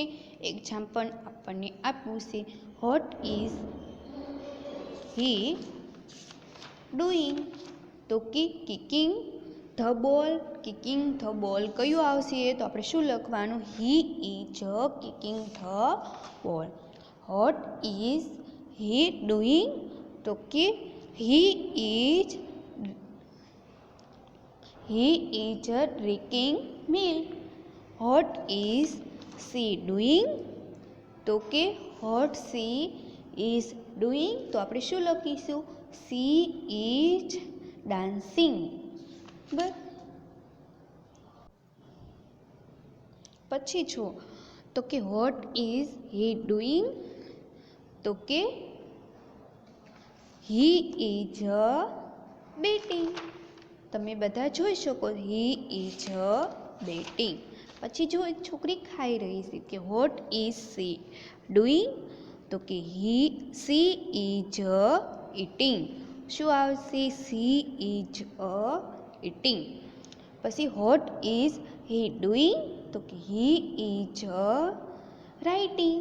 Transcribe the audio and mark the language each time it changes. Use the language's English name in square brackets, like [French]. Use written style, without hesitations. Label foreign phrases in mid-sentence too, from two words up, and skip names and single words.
[English] એક્ઝામ્પલ [Gujarati] આપણને આપ્યું છે, [English] what is he doing? [Gujarati] તો કે [English] kicking the ball. kicking the ball [Gujarati] કયું આવશે? તો આપણે શું લખવાનું? [English] he is kicking the ball. વોટ ઇઝ હી ડુઈંગ? [Gujarati] તો કે [English] he is drinking milk। what is she doing? [Gujarati] તો કે [English] what she is doing [Gujarati] તો આપણે શું લખીશું? [English] she is dancing, [Gujarati] બરાબર। પછી જો તો કે [English] what is he doing? [Gujarati] તો કે [English] he is batting। [Gujarati] તમે બધા જોઈ શકો [English] he is batting. [Gujarati] પછી જો એક છોકરી ખાઈ રહી છે કે [English] what is she doing, [Gujarati] તો કે [English] she is eating. [Gujarati] શું આવશે? [English] she is eating. પછી what is he doing, [Gujarati] તો કે [English] he is writing.